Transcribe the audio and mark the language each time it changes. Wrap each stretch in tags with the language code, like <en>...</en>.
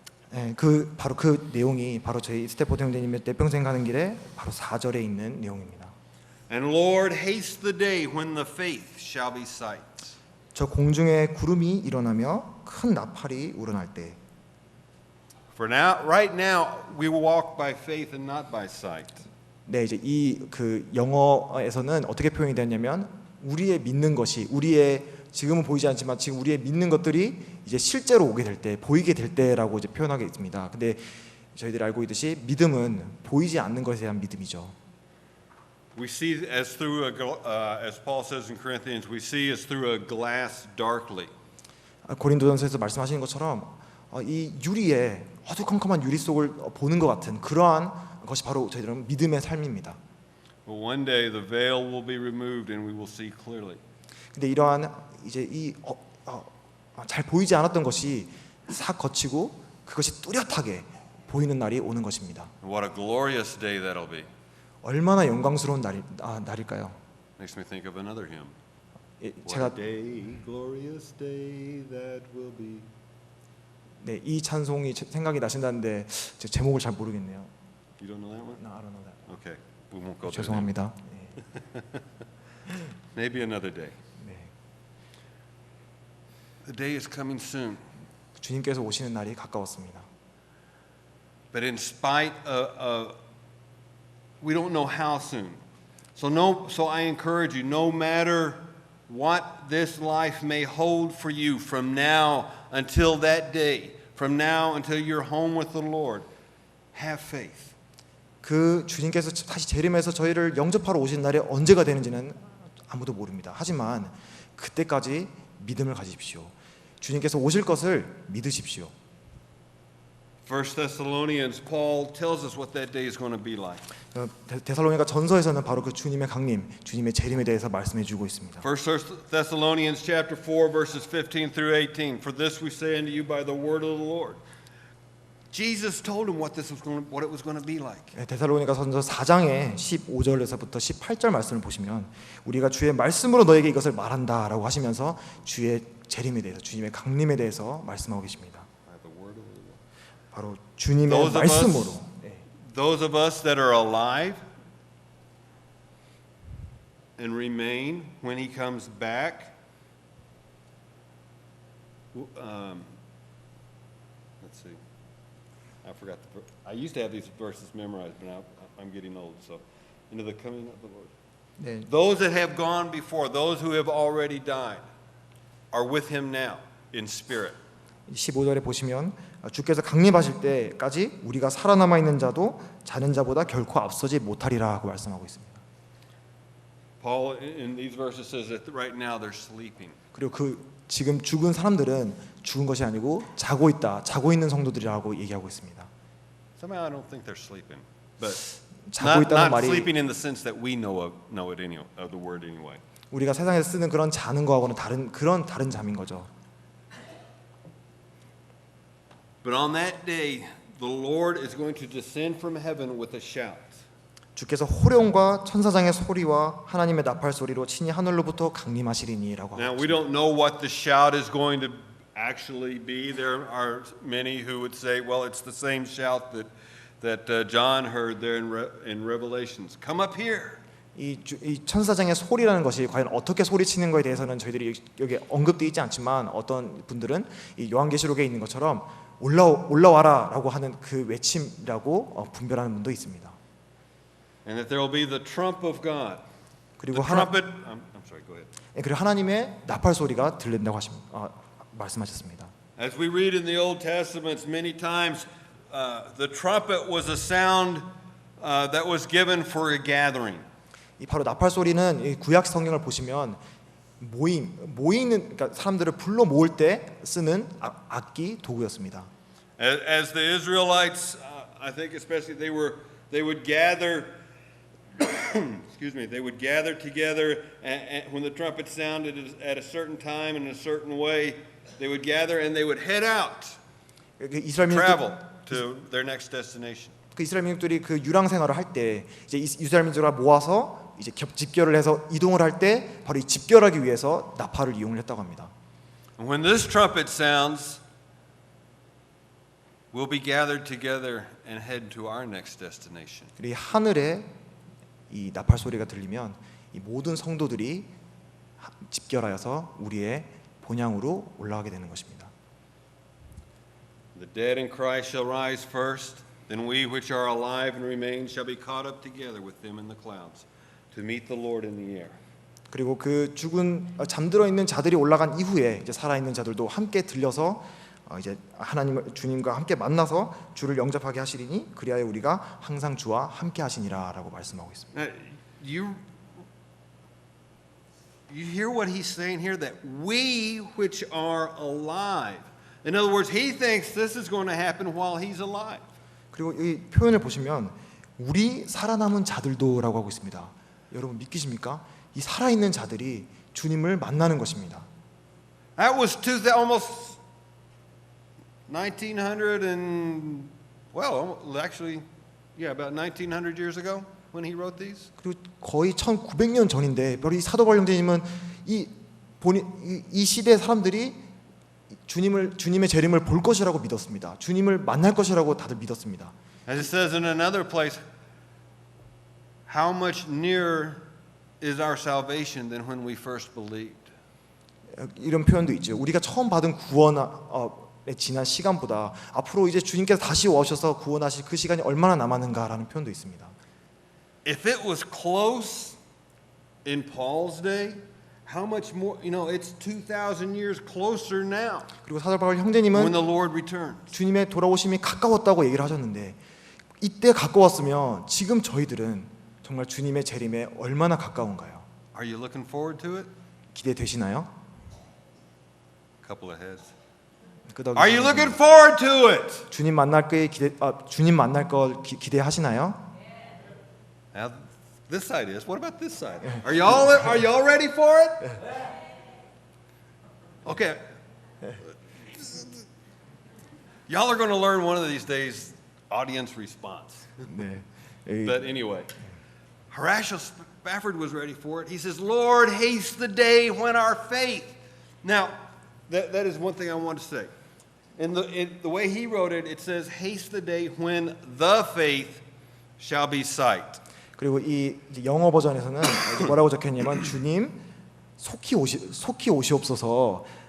<ko>네, 바로 그 내용이 바로 저희 스태포드 형제님의 내평생 가는 길에 바로 4절에 있는 내용입니다.</ko> <en>And Lord, haste the day when the faith shall be sight.</en> <ko>저 공중에 구름이 일어나며 큰 나팔이 우러날 때.</ko> <en>For now, right now, we walk by faith and not by sight.</en> <ko>네, 이제 그 영어에서는 어떻게 표현이 되냐면 우리의 믿는 것이 지금은 보이지 않지만 지금 우리의 믿는 것들이 이제 실제로 오게 될 때, 보이게 될 때라고 이제 표현하게 있습니다. 근데 저희들이 알고 있듯이 믿음은 보이지 않는 것에 대한 믿음이죠.</ko> <en>We see as Paul says in Corinthians, we see as through a glass darkly.</en> <ko>고린도전서에서 말씀하시는 것처럼 이 유리에 어두컴컴한 유리 속을 보는 것 같은 그러한 것이 바로 저희들은 믿음의 삶입니다.</ko> <en>But one day the veil will be removed and we will see clearly.</en> <ko>근데 이러한 이제 잘 보이지 않았던 것이 싹 거치고 그것이 뚜렷하게 보이는 날이 오는 것입니다.</ko> <en>What a glorious day that'll be.</en> <ko>얼마나 영광스러운 날일까요?</ko> <en>Makes me think of another hymn.</en> <ko>제가</ko> <en>What a day, glorious day that will be.</en> <ko>네, 이 찬송이 생각이 나신다는데 제 제목을 잘 모르겠네요.</ko> <en>You don't know that one? No, I don't know that. Okay, we won't go there.</en> <ko>죄송합니다.</ko> <en>Maybe another day.</en> <ko>네.</ko> <en>The day is coming soon.</en> <ko>주님께서 오시는 날이 가까웠습니다.</ko> <en>But in spite of we don't know how soon. So I encourage you, no matter what this life may hold for you from now until that day, from now until you're home with the Lord, have faith.</en> <ko>그 주님께서 다시 재림해서 저희를 영접하러 오신 날이 언제가 되는지는 아무도 모릅니다. 하지만 그때까지 믿음을 가지십시오. 주님께서 오실 것을 믿으십시오.</ko> <en>1 Thessalonians, Paul tells us what that day is going to be like.</en> <ko>데살로니가 전서에서는 바로 그 주님의 강림, 주님의 재림에 대해서 말씀해 주고 있습니다.</ko> <en>1 Thessalonians chapter 4 verses 15 through 18. For this we say unto you by the word of the Lord. Jesus told him what it was going to be like.</en> <ko>데살로니가 전서 4장의 15절에서부터 18절 말씀을 보시면 우리가 주의 말씀으로 너에게 이것을 말한다라고 하시면서 주의 재림에 대해서, 주님의 강림에 대해서 말씀하고 계십니다. 바로 주님의 말씀으로.</ko> <en>Those of us that are alive and remain when he comes back, let's see. I forgot I used to have these verses memorized, but now I'm getting old. So, into the coming of the Lord.</en> <ko>네.</ko> <en>Those that have gone before, those who have already died, are with him now in spirit.</en> <ko>15절에 보시면 주께서 강림하실 때까지 우리가 살아남아 있는 자도 자는 자보다 결코 앞서지 못하리라고 말씀하고 있습니다.</ko> <en>Paul in these verses says that right now they're sleeping.</en> <ko>그리고 그 지금 죽은 사람들은 죽은 것이 아니고 자고 있다, 자고 있는 성도들이라고 얘기하고 있습니다.</ko> <en>Somehow I don't think they're sleeping, but</en> <ko>자고 있다는</ko> <en>not</en> <ko>말이</ko> <en>sleeping in the sense that we know it of the word anyway.</en> <ko>우리가 세상에서 쓰는 그런 자는 거하고는 다른 잠인 거죠.</ko> <en>But on that day, the Lord is going to descend from heaven with a shout.</en> <ko>주께서 호령과 천사장의 소리와 하나님의 나팔 소리로 친히 하늘로부터 강림하시리니라고</ko> <en>Now</en> <ko>하고</ko> <en>we don't know what the shout is going to actually be. There are many who would say, well, it's the same shout that John heard there in Revelations. Come up here.</en> <ko>이 천사장의 소리라는 것이 과연 어떻게 소리치는 거에 대해서는 저희들이 여기 언급되어 있지 않지만 어떤 분들은 이 요한계시록에 있는 것처럼 올라와라라고 하는 그 외침이라고 분별하는 분도 있습니다.</ko> <en>And that there will be the trump of God.</en> <ko>그리고</ko> <en>The trumpet. I'm sorry. Go ahead.</en> <ko>그리고 하나님의 나팔 소리가 들린다고 말씀하셨습니다.</ko> <en>As we read in the Old Testament, many times the trumpet was a sound that was given for a gathering.</en> <ko>이 바로 나팔 소리는 이 구약 성경을 보시면 모이는 그러니까 사람들을 불러 모을 때 쓰는 악기 도구였습니다.</ko> <en>As the Israelites, I think especially they would gather. Excuse me. They would gather together, and when the trumpet sounded at a certain time in a certain way, they would gather and they would head out, travel to their next destination.</en> <ko>그 이스라엘 민족들이 그 유랑 생활을 할 때 이제 이스라엘 민족을 모아서 이제 집결을 해서 이동을 할 때 바로 이 집결하기 위해서 나팔을 이용을 했다고 합니다.</ko> <en>And when this trumpet sounds, we'll be gathered together and head to our next destination.</en> <ko>그리고 하늘에 이 나팔 소리가 들리면 이 모든 성도들이 집결하여서 우리의 본향으로 올라가게 되는 것입니다.</ko> <en>The dead in Christ shall rise first, then we which are alive and remain shall be caught up together with them in the clouds to meet the Lord in the air.</en> <ko>그리고 그 잠들어 있는 자들이 올라간 이후에 이제 살아 있는 자들도 함께 들려서 이제 주님과 함께 만나서 주를 영접하게 하시리니 그리하여 우리가 항상 주와 함께 하시니라라고 말씀하고 있습니다.</ko> <en>You hear what he's saying here, that we which are alive. In other words, he thinks this is going to happen while he's alive.</en> <ko>그리고 이 표현을 보시면 우리 살아남은 자들도라고 하고 있습니다. 여러분 믿기십니까? 이 살아있는 자들이 주님을 만나는 것입니다.</ko> <en>That was almost 1900 and actually about 1900 years ago when he wrote these.</en> <ko>그리고 거의 1900년 전인데 바로 이 사도 바울 형제님은 이 시대 사람들이 주님의 재림을 볼 것이라고 믿었습니다. 주님을 만날 것이라고 다들 믿었습니다.</ko> <en>As it says in another place, how much nearer is our salvation than when we first believed.</en> <ko>이런 표현도 있죠. 우리가 처음 받은 구원에 지난 시간보다 앞으로 이제 주님께서 다시 오셔서 구원하실 그 시간이 얼마나 남았는가라는 표현도 있습니다.</ko> <en>If it was close in Paul's day, how much more, it's 2000 years closer now.</en> <ko>그리고 사도 바울 형제님은</ko> <en>when the Lord returns.</en> <ko>주님의 돌아오심이 가까웠다고 얘기를 하셨는데 이때 가까웠으면 지금 저희들은 정말 주님의 재림에 얼마나 가까운가요?</ko> <en>Are you looking forward to it?</en> <ko>기대되시나요?</ko> <en>Couple of heads. Are you looking forward to it?</en> <ko>주님 만날 걸 주님 만날 걸 기대하시나요?</ko> <en>Now, this side is. What about this side? Are y'all ready for it? Okay. Y'all are going to learn one of these days audience response.</en> <ko>네.</ko> <en>But anyway, Horatio Spafford was ready for it. He says, Lord, haste the day when our faith. Now, that is one thing I want to say. In the way he wrote it, it says, haste the day when the faith shall be sight.</en> <ko>그리고 이 영어 버전에서는 뭐라고 적혀있냐면 주님 속히 오시옵소서</ko>